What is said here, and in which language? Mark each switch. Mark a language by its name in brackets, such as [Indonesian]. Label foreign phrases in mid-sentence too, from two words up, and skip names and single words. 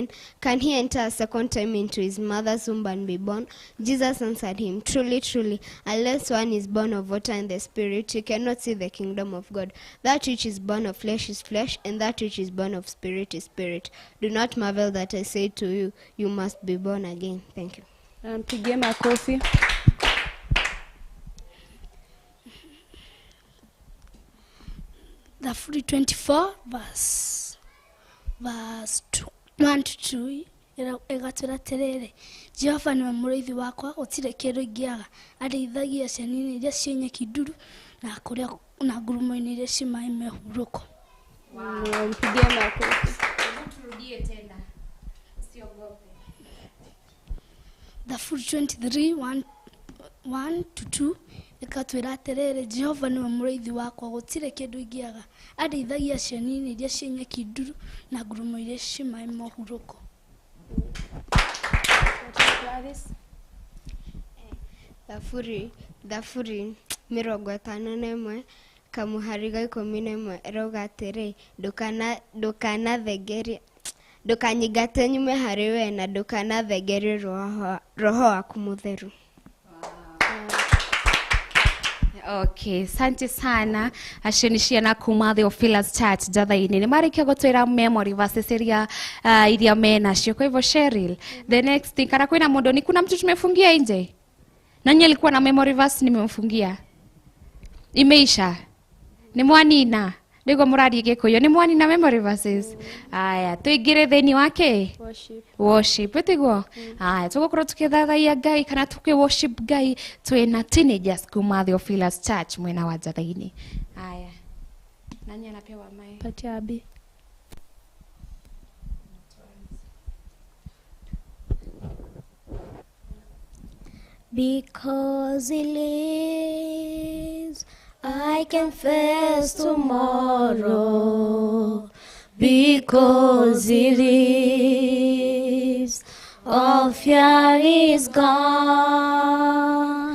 [English] Can he enter a second time into his mother's womb and be born? Jesus answered him, Truly, truly, unless one is born of water and the Spirit, you cannot see the kingdom of God. That which is born of flesh is flesh, and that which is born of spirit is spirit. Do not marvel that I say to you, you must be born again. Thank you. [Swahili] Mpigie makofi. [English] The 24 verse 1 to 2 [Kikuyu] egatwira terere Jehova niwe mũrĩithi wakwa gũtirĩ kĩndũ ingĩaga arĩithagia ciana iria ciĩ nyeki nduru na ngurumo-inĩ iria ciĩ maĩ mehurũko. [Swahili] Mpigie makofi. Turudie tena. Usiogope. [English] The 23 1 to 2 [Kikuyu] egatwira terere Jehova niwe mũrĩithi wakwa gũtirĩ kĩndũ ingĩaga arĩithagia ciana iria ciĩ nyeki nduru na ngurumo iria ciĩ maĩ mehurũko. Thafuri 51 kamuhari ga 11 eroga atĩrĩ ndũkanyingate nyume harĩ we na ndũkanathengerie roho waku mũtheru. [Swahili] Okay, asante sana. [Kikuyu] Acio na kuma Theophilus Church Njatha-Ini. Nĩmarĩkia gũtwĩra [English] memory verses [Kikuyu] iria iria menacio. [Swahili] Kwa hivyo [English] Cheryl, the next thing, [Kikuyu] kana kwĩna mũndũ, [Swahili] ni kuna mtu tumefungia nje? Nani alikuwa na [English] memory verse [Swahili] nimemfungia? Imeisha? Ni mwanina? [Kikuyu] Ndĩgo mũrari Gĩkũyũ, ni mwanina [English] memory verses? [Kikuyu] Aya, tuingĩre thĩinĩ wake? Worship. Ĩtiguo? Aya, tũgũkorwo tũkĩthathaiya Ngai kana tũkĩ-worship Ngai twĩna teenagers kuma Theophilus Church mwena wa Njatha-Ini. Aya. [Swahili] Nani anapewa mic? Patia Abi. [English] Because he lives, I can face tomorrow. Because he lives, all fear is gone.